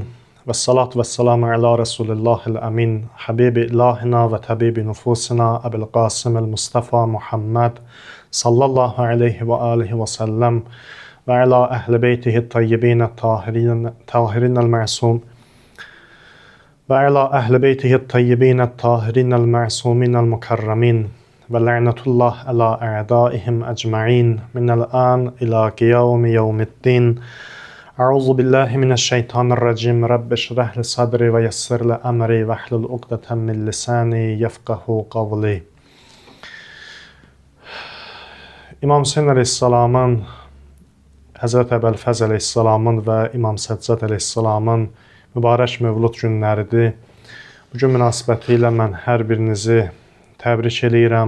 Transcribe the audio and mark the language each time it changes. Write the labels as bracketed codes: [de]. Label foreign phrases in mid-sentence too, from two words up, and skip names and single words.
[ar] والصلاة والسلام على رسول الله الأمين حبيب إلهنا وطبيب نفوسنا أبي القاسم المصطفى محمد صلى الله عليه وآله وسلم وعلى أهل بيته الطيبين الطاهرين المعصوم وعلى أهل بيته الطيبين الطاهرين المعصومين المكرمين ولعنة الله على أعدائهم أجمعين من الآن إلى قيام يوم الدين. أعوذ بالله من الشيطان الرجيم. رب اشرح لي صدري ويسر لي أمري واحلل عقدة من لساني يفقهوا قولي. [az] İmam Hüseyin Aleyhisselamın, Həzrət Əbəlfəz Aleyhisselamın və İmam Səccad Aleyhisselamın mübarək mövlud günləridir. Bugün münasibətilə mən hər birinizi təbrik eləyirəm.